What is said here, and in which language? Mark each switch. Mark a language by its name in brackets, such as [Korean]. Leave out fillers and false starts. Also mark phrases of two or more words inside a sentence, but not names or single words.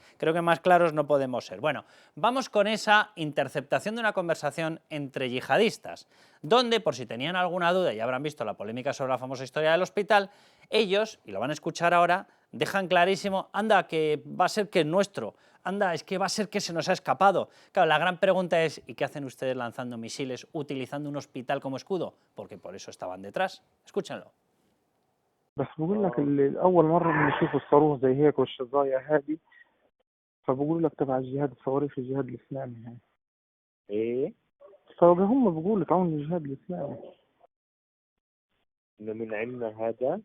[Spanish] Creo que más claros no podemos ser. Bueno, vamos con esa interceptación de una conversación entre yihadistas, donde, por si tenían alguna duda y habrán visto la polémica sobre la famosa historia del hospital, ellos, y lo van a escuchar ahora, dejan clarísimo, anda, que va a ser que es nuestro, anda, es que va a ser que se nos ha escapado. Claro, la gran pregunta es, ¿y qué hacen ustedes lanzando misiles utilizando un hospital como escudo? Porque por eso estaban detrás. Escúchenlo. [Arabic] بس بقول لك أول مرة بنشوف الصاروخ زي هيك والشظايا هذه فبقول لك تبع الجهاد الصواريخ الجهاد الإسلامي هاي ايه فهم بقولوا تعاون الجهاد الإسلامي انه من عندنا هذا.